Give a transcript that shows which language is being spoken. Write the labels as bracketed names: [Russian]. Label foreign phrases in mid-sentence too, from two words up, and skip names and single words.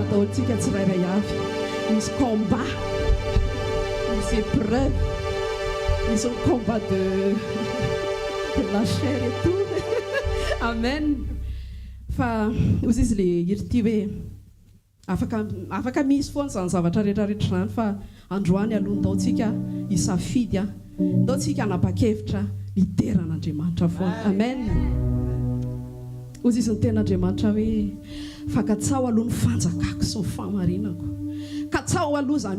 [Malagasy] ataontsika tsirairay avy misy combat misy épreuve misy [French] combat de la chair et tout [Malagasy] amen fa ozy izy le irity hoe afaka misy foana zany zavatra rehetrarehetra zany fa androany aloha ndaotsika isafidy a ndaotsika anapa-kevitra lideran'Andriamanitra foana amen ozy izy ny ten'Andriamanitra hoe fakatsao aloha ny fanjakako sy ny fahamarinako katsao aloha zany